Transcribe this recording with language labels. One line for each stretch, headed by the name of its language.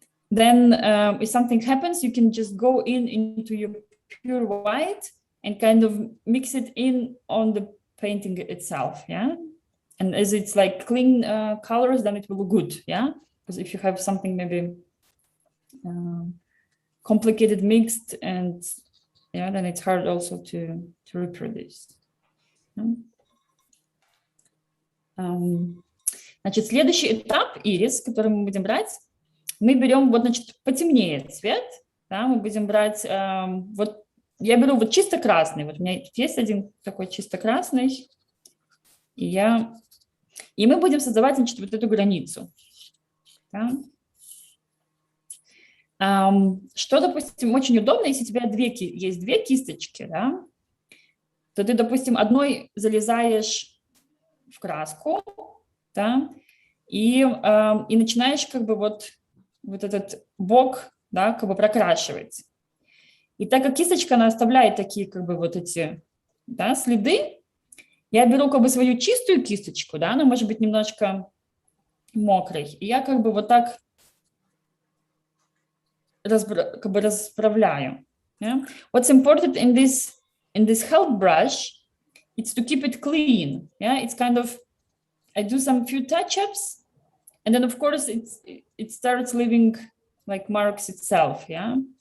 English: Then if something happens, you can just go into your pure white and kind of mix it in on the painting itself, yeah. And as it's like clean colors, then it will look good, yeah. Because if you have something maybe complicated mixed, and yeah, then it's hard also to reproduce.
Russian: Значит, следующий этап, ирис, который мы будем брать, мы берем вот, значит, потемнее цвет, да, мы будем брать, вот я беру вот чисто красный, вот у меня есть один такой чисто красный, и мы будем создавать, значит, вот эту границу. Да. Что, допустим, очень удобно, если у тебя есть две кисточки, да, то ты, допустим, одной залезаешь в краску, да, и начинаешь как бы вот этот бок, да, как бы прокрашивать. И так как кисточка, она оставляет такие как бы вот эти, да, следы, я беру как бы свою чистую кисточку, да, она может быть немножко мокрой, и я как бы вот так как бы расправляю.
English: Yeah? What's important in this help brush, it's to keep it clean. Yeah, it's kind of, I do some few touch-ups, and then of course it starts leaving like marks itself. Yeah.